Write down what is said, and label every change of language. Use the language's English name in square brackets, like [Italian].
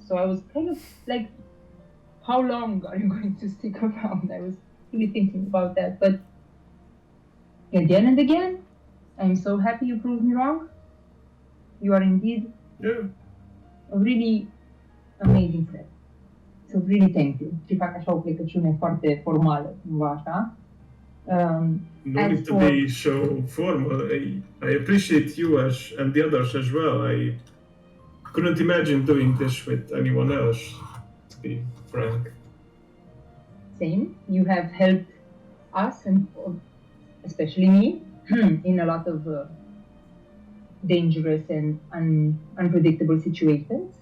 [English] So I was kind of like, how long are you going to stick around? I was really thinking about that, but again and again, I'm so happy you proved me wrong. You are indeed a really amazing friend. So really thank you. [Romanian] Și fac așa o plecăciune foarte formală, cumva așa. [English] No As need to for- be so formal. I appreciate you and the others as well. I couldn't imagine doing this with anyone else, to be frank. Same. You have helped us and especially me in a lot of dangerous and unpredictable situations.